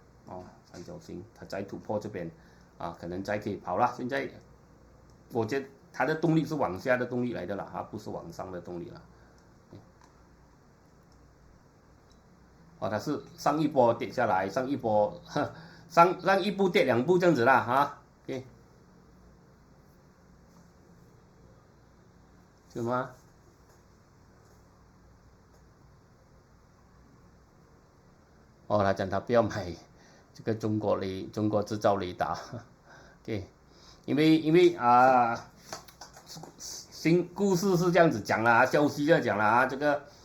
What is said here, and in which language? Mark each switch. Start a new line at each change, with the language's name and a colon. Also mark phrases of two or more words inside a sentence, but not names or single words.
Chinese: 三角形，它再突破這邊，可能再可以跑了。現在，我覺得它的動力是往下的動力來的了，不是往上的動力了。它是上一波跌下來，上一波上一步跌2步這樣子啦，OK。什麼？他講他不要買這個中國製造雷達 ，OK， 因為新故事是這樣子講啦，消息這樣講啦，這個